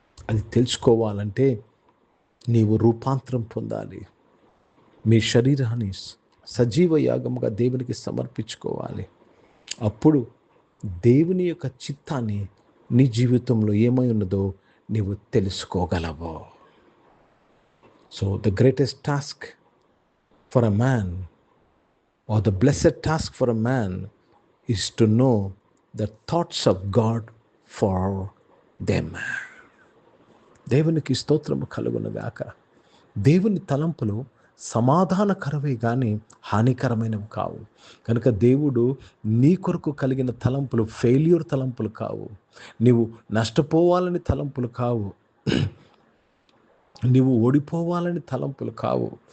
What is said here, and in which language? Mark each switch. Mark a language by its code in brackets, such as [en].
[te] అది తెలుసుకోవాలంటే నీవు రూపాంతరం పొందాలి. మీ శరీరాన్ని సజీవ యాగముగా దేవునికి సమర్పించుకోవాలి. అప్పుడు దేవుని యొక్క చిత్తాన్ని నీ జీవితంలో ఏమై ఉన్నదో నీవు తెలుసుకోగలవు. [en] So the greatest task for a man, or the blessed task for a man, is to know the thoughts of God for them. [te] దేవునికి స్తోత్రము కలుగునుగాక. దేవుని తలంపులు సమాధానకరమే కానీ హానికరమైనవి కావు. కనుక దేవుడు నీ కొరకు కలిగిన తలంపులు ఫెయిల్యూర్ తలంపులు కావు. నీవు నష్టపోవాలని తలంపులు కావు. నువ్వు ఓడిపోవాలని తలంపులు కావు.